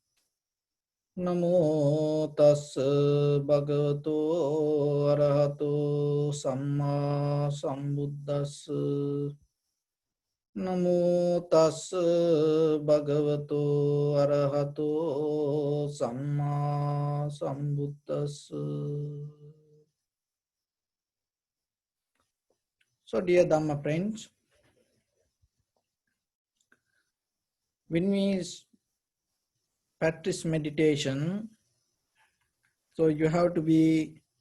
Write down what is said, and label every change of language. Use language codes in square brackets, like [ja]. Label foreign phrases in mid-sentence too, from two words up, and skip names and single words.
[pi] Namo tassa bhagavato arahato samma sambuddhassa. Namo tassa bhagavato arahato samma sambuddhassa. [en] So, dear Dhamma friends, when we practice meditation, so you have to be